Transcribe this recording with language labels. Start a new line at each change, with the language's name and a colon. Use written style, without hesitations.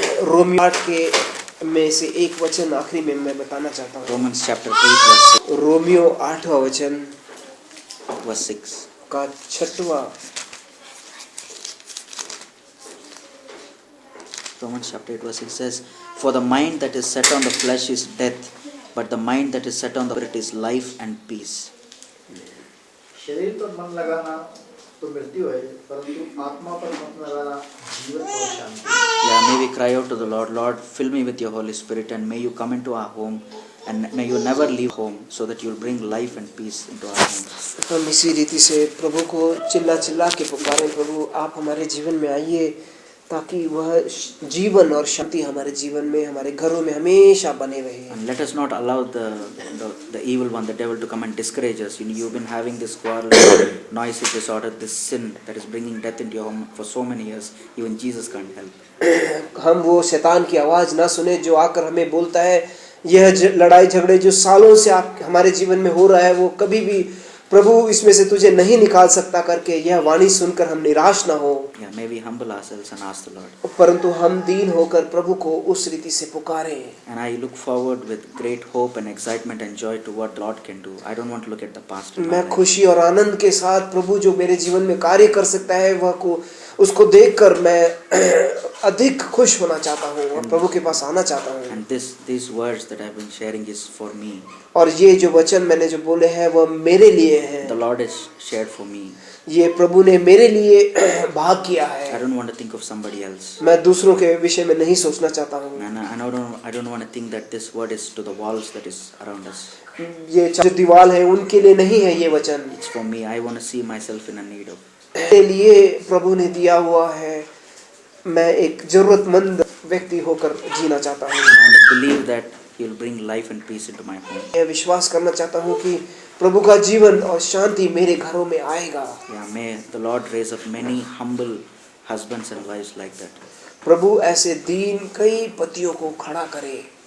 Hindi: Romeo 8 के में से एक वचन आखिरी में मैं बताना चाहता हूँ।
English: Romans chapter 8 verse 6.
Hindi: रोमियो 8वां वचन
English: Verse 6.
Hindi: का 6वां।
English: Romans chapter 8 verse 6 says, "For the mind that is set on the flesh is death, but the mind that is set on the spirit is life and peace."
Hindi: शरीर पर मन लगाना तो मृत्यु है, परंतु आत्मा पर मन लगाना जीवन और शांति।
English: Yeah, may we cry out to the Lord, Lord, fill me with your Holy Spirit, and may you come into our home, and may you never leave home, so that you'll bring life and peace into our home.
Hindi: हम इसी रीति से प्रभु को चिल्ला चिल्ला के पुकारें, प्रभु आप हमारे जीवन में आइए, ताकि वह जीवन और शांति हमारे जीवन में, हमारे घरों में हमेशा बने रहे।
English: And let us not allow the evil one, the devil, to come and discourage us. You've been having this quarrel, noisy disorder, this sin that is bringing death into your home for so many years. Even Jesus can't help.
Hindi: हम वो शैतान की आवाज ना सुने जो आकर हमें बोलता है, यह लड़ाई झगड़े जो सालों से आप हमारे जीवन में हो रहा है, वो कभी भी प्रभु इसमें से तुझे नहीं निकाल सकता करके यह वाणी सुनकर हम निराश ना हो।
English: Yeah, may we humble ourselves and ask the Lord.
Hindi: परंतु हम दीन होकर प्रभु को उस रीति से पुकारें।
English: And I look forward with great hope and excitement and joy to what the Lord can do. I don't want to look at the past. in my
Hindi: मैं
English: life.
Hindi: खुशी और आनंद के साथ प्रभु जो मेरे जीवन में कार्य कर सकता है वह को उसको देखकर मैं अधिक खुश होना चाहता हूँ और प्रभु के पास आना चाहता हूँ।
English: And these words that I've been sharing is for me.
Hindi: और ये जो वचन मैंने जो बोले हैं वह मेरे लिए हैं।
English: The Lord has shared for me.
Hindi: ये प्रभु ने मेरे लिए भाग किया
English: I
Hindi: है।
English: don't want to think of somebody else.
Hindi: मैं दूसरों के विषय में नहीं सोचना चाहता हूँ।
English: And I don't want to think that this word is to the walls that is around us.
Hindi: ये जो दीवार है उनके लिए नहीं है ये वचन,
English: It's for me. I want to see myself in a need of.
Hindi: मेरे लिए प्रभु ने दिया हुआ है। मैं एक जरूरतमंद व्यक्ति होकर जीना चाहता हूँ।
English: I want to believe that He will bring life and peace into my home.
Hindi: मैं विश्वास करना चाहता हूँ कि प्रभु का जीवन और शांति मेरे घरों में आएगा।
English: Yeah, may the Lord raise up many humble husbands and wives like that.
Hindi: प्रभु ऐसे दीन कई पतियों को खड़ा करे।